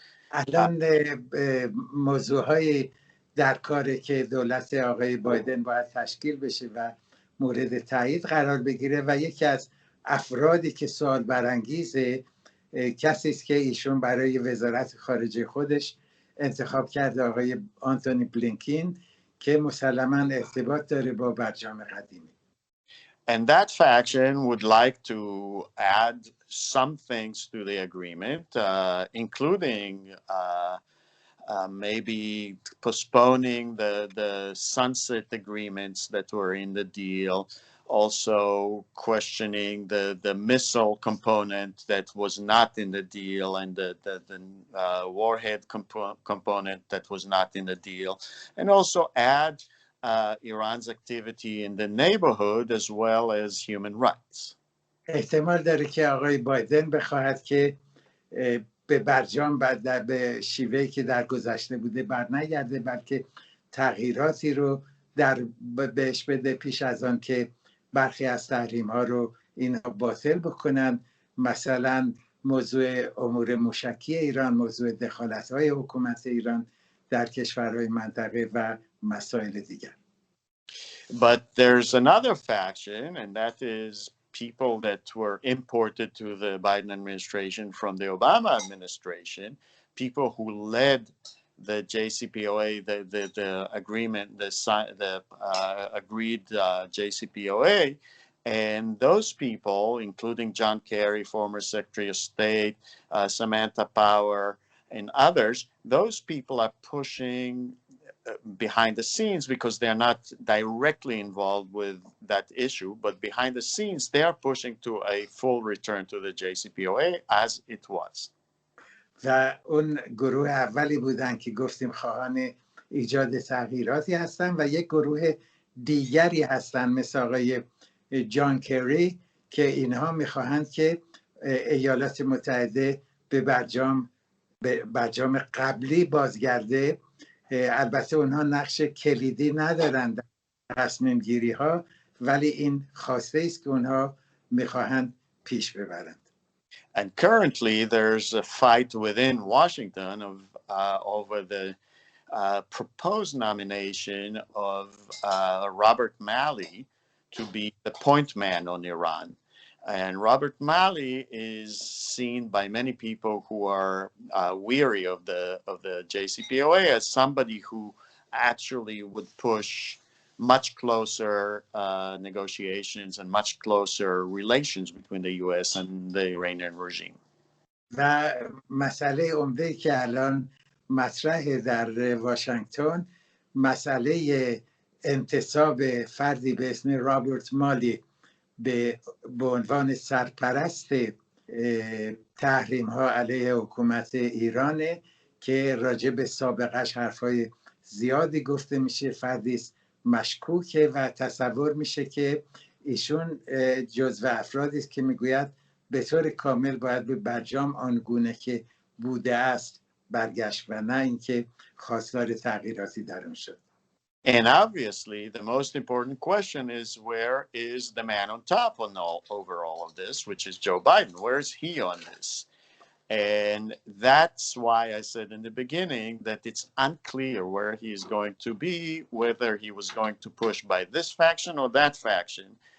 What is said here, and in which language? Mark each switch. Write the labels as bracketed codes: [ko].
[fa] الان موضوعهای در کاره که دولت آقای بایدن باید تشکیل بشه و مورد تایید قرار بگیره و یکی از افرادی که سوال برانگیزه کسی است که ایشون برای وزارت خارجه خودش انتخاب کرده، آقای آنتونی بلینکین، که مسلماً ارتباط داره با برجام قدیمی. [en] And that faction would like to add some things to the agreement, including maybe postponing the sunset agreements that were in the deal, also questioning the missile component that was not in the deal, and the warhead component that was not in the deal, and also add Iran's activity in the neighborhood as well as human rights. [fa] احتمال داره که آقای بایدن بخواهد که به برجام به شیوهی که در گذشته بوده برنگرده، بلکه تغییراتی رو بهش بده پیش از آن که برخی از تحریم ها رو اینها باطل بکنن، مثلا موضوع امور موشکی ایران، موضوع دخالت های حکومت ایران در کشورهای منطقه و مسائل دیگر. [en] But there's another faction, and that is people that were imported to the Biden administration from the Obama administration, people who led the JCPOA, the agreement, the agreed JCPOA. And those people, including John Kerry, former Secretary of State, Samantha Power, and others, those people are pushing behind the scenes because they're not directly involved with that issue, but behind the scenes, they are pushing to a full return to the JCPOA as it was. [fa] و اون گروه اولی بودن که گفتیم خواهان ایجاد تغییراتی هستن و یک گروه دیگری هستن مثل آقای جان کری که اینها میخواهند که ایالات متحده به برجام قبلی بازگرده. البته اونها نقش کلیدی ندارند در تصمیم گیری ها، ولی این خواسته است که اونها میخواهند پیش ببرند. [en] And currently there's a fight within Washington over the proposed nomination of Robert Malley to be the point man on Iran. And Robert Malley is seen by many people who are weary of the JCPOA as somebody who actually would push much closer negotiations and much closer relations between the U.S. and the Iranian regime. [fa] و مسئله عمده که الان مطرح در واشنگتن مسئله انتصاب فردی به اسم رابرت مالی به عنوان سرپرست تحریم ها علیه حکومت ایرانه که راجع به سابقش حرفای زیادی گفته میشه. فردی مشکوکه و تصور میشه که ایشون جزو افرادی است که میگوید به طور کامل باید به برجام آنگونه که بوده است برگشت و نه اینکه خواستار تغییراتی در اون شد. [en] And obviously, the most important question is, where is the man on top over all of this, which is Joe Biden? Where is he on this? And that's why I said in the beginning that it's unclear where he is going to be, whether he was going to push by this faction or that faction.